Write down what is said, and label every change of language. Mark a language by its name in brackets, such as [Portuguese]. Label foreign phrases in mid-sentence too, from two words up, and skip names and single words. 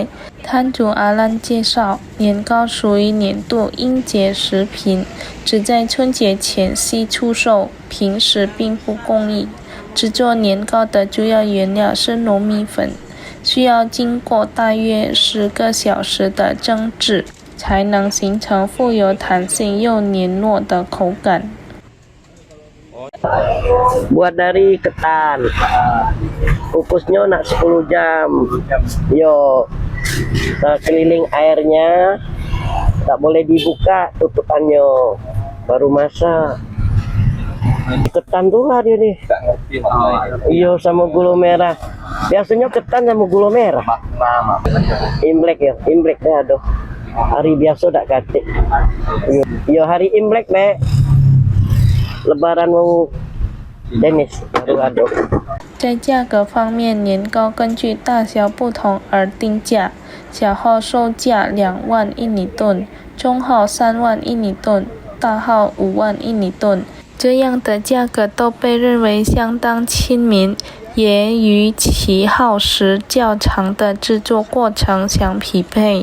[Chinese] 摊主阿兰介绍，年糕属于年度应节食品，只在春节前夕出售，平时并不供应。制作年糕的主要原料是糯米粉，需要经过大约10个小时的蒸制，才能形成富有弹性又黏糯的口感。 [Indonesian] Buat dari ketan, kukusnya nak 10 jam. Yo, keliling airnya, tak boleh dibuka tutupannya, baru masak. Ketan tuh lah dia nih. Iya sama gula merah. Biasanya ketan sama gula merah. Imlek ya, Imlek deh aduh. Hari biasa tak katik. Yo hari Imlek deh. Lebaran mau Dennis baru ada。 [Chinese] 在价格方面，年糕根据大小不同而定价，小号售价2万印尼盾，中号3万印尼盾，大号5万印尼盾。这样的价格都被认为相当亲民，也与其耗时较长的制作过程相匹配。